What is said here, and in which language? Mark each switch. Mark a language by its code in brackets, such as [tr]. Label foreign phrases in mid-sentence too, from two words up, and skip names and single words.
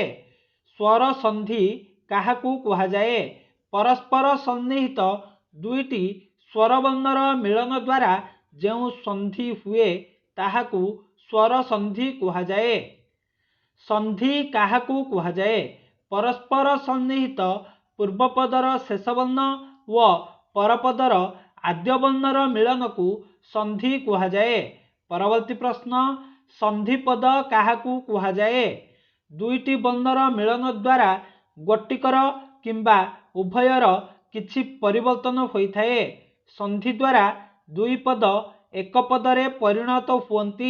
[or] ସ୍ୱର ସନ୍ଧି କାହାକୁ କୁହାଯାଏ? ପରସ୍ପର ସନ୍ନିହିତ ଦୁଇଟି ସ୍ୱରବର୍ଣ୍ଣର ମିଳନ ଦ୍ୱାରା ଯେଉଁ ସନ୍ଧି ହୁଏ ତାହାକୁ ସ୍ୱର ସନ୍ଧି କୁହାଯାଏ। ସନ୍ଧି କାହାକୁ କୁହାଯାଏ? ପରସ୍ପର ସନ୍ନିହିତ ପୂର୍ବପଦର ଶେଷ ବର୍ଣ୍ଣ ଓ ପରପଦର ଆଦ୍ୟ ବର୍ଣ୍ଣର ମିଳନ କୁ ସନ୍ଧି କୁହାଯାଏ। ପରବର୍ତ୍ତୀ ପ୍ରଶ୍ନ ସନ୍ଧି ପଦ କାହାକୁ କୁହାଯାଏ? ଦୁଇଟି ବର୍ଣ୍ଣର ମିଳନ ଦ୍ୱାରା ଗୋଟିକର କିମ୍ବା ଉଭୟର କିଛି ପରିବର୍ତ୍ତନ ହୋଇଥାଏ। ସନ୍ଧି ଦ୍ୱାରା ଦୁଇ ପଦ ଏକ ପଦରେ ପରିଣତ ହୁଅନ୍ତି।